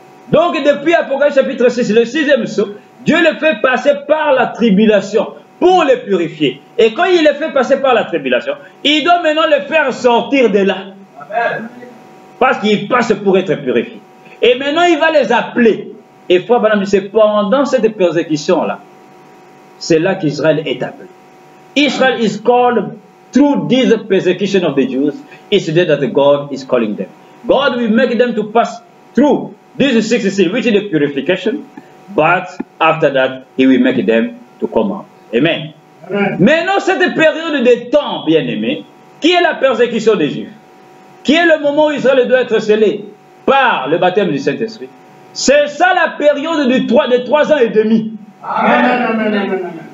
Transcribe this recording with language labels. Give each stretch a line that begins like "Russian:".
French: Donc depuis Apocalypse chapitre 6, le 6e sceau, Dieu le fait passer par la tribulation pour le purifier. Et quand il le fait passer par la tribulation, il doit maintenant le faire sortir de là. Amen. Parce qu'il passe pour être purifié. Et maintenant il va les appeler. Et frère Branham, c'est pendant cette persécution-là, c'est là qu'Israël est appelé.
English: Israel is called through this persecution of the Jews. It's there that God is calling them. God will make them to pass through this 6th seal, which is the purification. But after that, He will make them to come out. Amen. Amen.
French: Maintenant, cette période de temps, bien-aimé, qui est la persécution des Juifs, qui est le moment où Israël doit être scellé par le baptême du Saint-Esprit, c'est ça la période de 3 ans et demi. Amen. Amen. Amen.